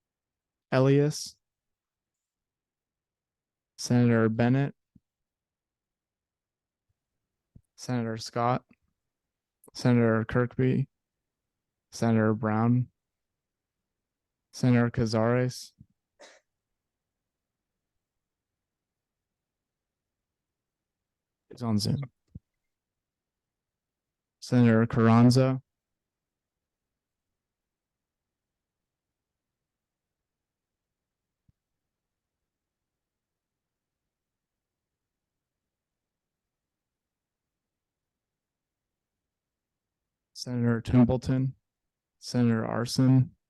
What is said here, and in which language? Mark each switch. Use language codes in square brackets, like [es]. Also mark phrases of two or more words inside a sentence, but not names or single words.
[en] Senator Bennett, Senator Scott, Senator Kirkby, Senator Brown, Senator Cazares, is on Zoom, Senator Carranza, Senator Templeton, Senator Arson,